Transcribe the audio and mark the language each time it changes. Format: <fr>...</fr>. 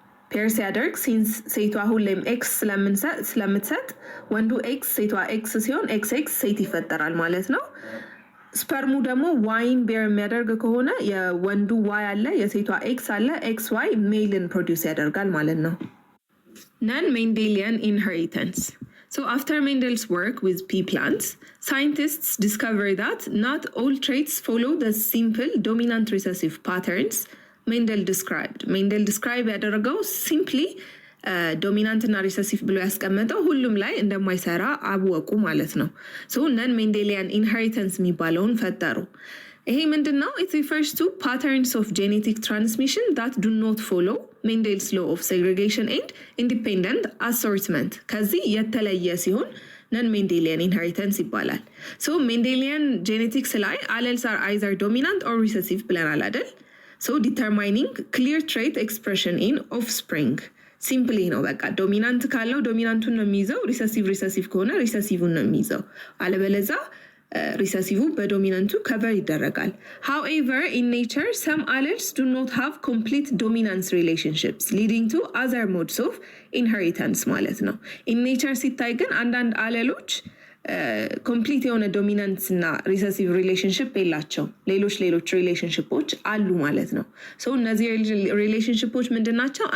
<am>ፔር ሲያደርግ ሲንስ ሴቷ ሁሌም ኤክስ ስለምትሰጥ ወንዱ ኤክስ ሴቷ ኤክስ ሲሆን ኤክስ ሴት ይፈጠራል ማለት ነው። ስፐርሙ ደግሞ ዋይን ቢየር የሚያደርግ ከሆነ የወንዱ ዋይ አለ የሴቷ ኤክስ አለ ኤክስ ዋይ ሜልን ፕሮዲውስ ያደርጋል ማለት ነው።</am> <en>Non-Mendelian inheritance. So after Mendel's work with pea plants, scientists discovered that not all traits follow the simple dominant recessive patterns Mendel described.</en> <am>Mendel describe ያደረገው simply ዶሚናንት እና ሪሰሲቭ ብሎ ያስቀመጠው ሁሉም ላይ እንደማይሰራ አወቁ ማለት ነው። ሶ ነን ሜንዴሊያን ኢንሄሪተንስ የሚባለውን ፈጠሩ። ይሄ ምንድነው?</am> <en>it refers to patterns of genetic transmission that do not follow Mendel's law of segregation and independent assortment.</en> <am>ከዚህ የተለየ ሲሆን ነን ሜንዴሊያን ኢንሄሪተንስ ይባላል። ሶ ሜንዴሊያን ጄኔቲክስ ላይ</am> <en>alleles are either dominant or recessive</en> <am>ብለናል አይደል?</am> <en>So determining clear trait expression in offspring.</en> <am>ሲምፕሊ ነው በቃ ዶሚናንት ካለው ዶሚናንቱን ነው የሚይዘው፣ ሪሰሲቭ ከሆነ ሪሰሲቭን ነው የሚይዘው። አለበለዛ ሪሰሲቭ በዶሚናንቱ ከቨር ይደረጋል።</am> <en>however in nature some alleles do not have complete dominance relationships leading to other modes of inheritance</en> <am>ማለት ነው። in nature ሲታይ ግን አንዳንድ አለሎች ኮምፕሊት የሆነ ዶሚናንስ እና ሪሰሲቭ ሪሌሽንሽፕ የላቸው፣ ሌሎች ሪሌሽንሽፖች አሉ ማለት ነው። ሶ እነዚህ ሪሌሽንሽፖች ምንድን ናቸው?</am>